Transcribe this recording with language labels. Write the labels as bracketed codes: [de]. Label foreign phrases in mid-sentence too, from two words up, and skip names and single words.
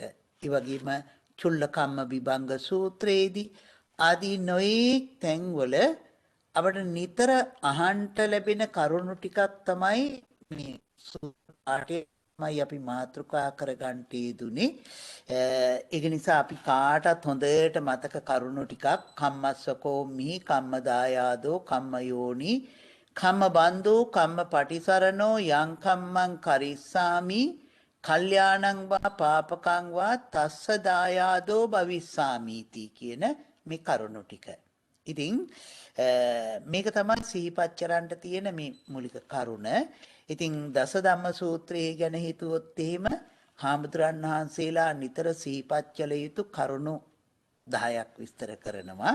[si] ඒ වගේම චුල්ලකම්ම විභංග සූත්‍රයේදී ආදී නොයෙක් තැන්වල අපට නිතර අහන්ට ලැබෙන කරුණු ටිකක් තමයි මේ සූත්‍රයේ අපි මාතෘකා කරගන්නට යෙදුනේ. ඒක නිසා අපි කාටත් හොඳට මතක කරුණු ටිකක් [pi] කම්මස්සකෝ මිහි කම්මදායාදෝ කම්මයෝනි කම්ම බන්ධෝ කම්ම පටිසරණෝ යං කම්මං කරිස්සාමි කල්යාණං වා පාපකං වා තස්ස දායාදෝ භවිස්සාමීති [si] කියන මේ කරුණු ටික. ඉතින් මේක තමයි සිහිපත් කරන්න තියෙන මේ මූලික කරුණ. ඉතින් දස ධම්ම සූත්‍රය ගැන හිතුවොත් එහෙම හාමුදුරන් වහන්සේලා නිතර සිහිපත් කළ යුතු කරුණු 10ක් විස්තර කරනවා.